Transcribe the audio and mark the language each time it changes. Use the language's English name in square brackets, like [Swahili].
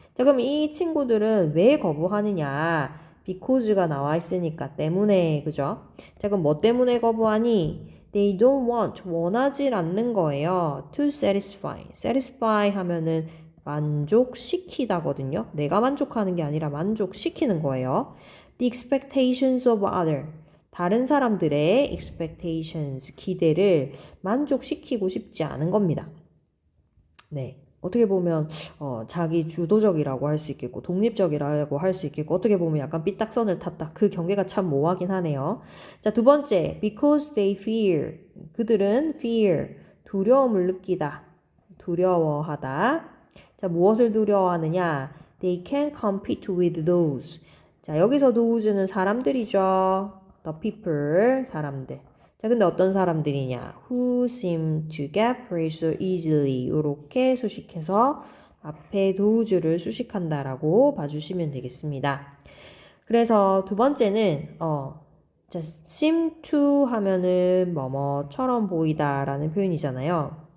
[Korean] 자, 그럼 이 친구들은 왜 거부하느냐? because가 나와 있으니까 때문에, 그죠? 자, 그럼 뭐 때문에 거부하니? [English] They don't want, [Korean] 원하지 않는 거예요. [English] To satisfy. [Korean] satisfy 하면은 만족시키다거든요. 내가 만족하는 게 아니라 만족시키는 거예요. [English] The expectations of other. [Korean] 다른 사람들의 expectations, 기대를 만족시키고 싶지 않은 겁니다. 네. 어떻게 보면 자기 주도적이라고 할 수 있겠고 독립적이라고 할 수 있겠고 어떻게 보면 약간 삐딱선을 탔다. 그 경계가 참 모호하긴 하네요. 자, 두 번째, [English] because they fear. [Korean] 그들은 fear, 두려움을 느끼다. 두려워하다. 자, 무엇을 두려워하느냐? [English] They can compete with those. [Korean] 자, 여기서 those는 사람들이죠. [English] The people, 사람들. [Korean] 자, 근데 어떤 사람들이냐? [English] Who seem to get praise so easily. [Korean] 이렇게 수식해서 앞에 does를 수식한다라고 봐주시면 되겠습니다. 그래서 두 번째는 자, seem to 하면은 뭐뭐처럼 보이다라는 표현이잖아요.